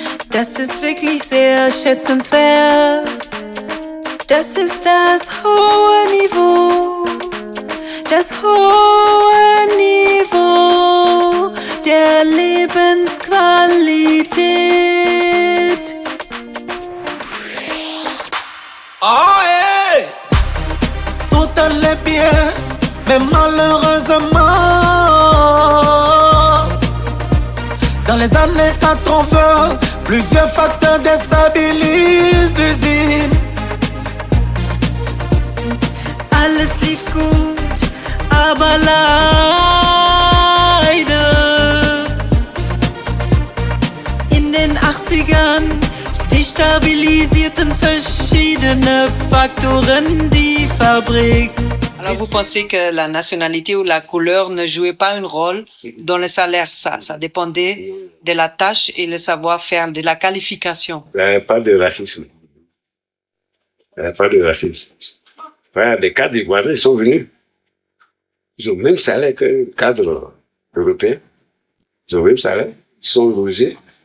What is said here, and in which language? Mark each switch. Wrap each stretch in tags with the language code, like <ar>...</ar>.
<de>Das ist wirklich sehr schätzenswert. Das ist das hohe Niveau, das hohe Niveau der Lebensqualität. Oh hey!</de> <fr>Tout allait bien, mais malheureusement, dans les années 80, plusieurs facteurs déstabilisent l'usine.</fr> <de>Alles lief gut, aber leider in den 80ern destabilisierten verschiedene Faktoren die Fabrik.</de> <fr>Alors vous pensez que la nationalité ou la couleur ne jouait pas un rôle dans le salaire? Ça dépendait de la tâche et le savoir-faire, de la qualification. Il n'y avait pas de racisme. Il n'y avait pas de racisme. Enfin, les cadres ivoiriens, ils sont venus. Ils ont le même salaire que les cadres européens. Ils ont le même salaire. Ils sont logés.</fr>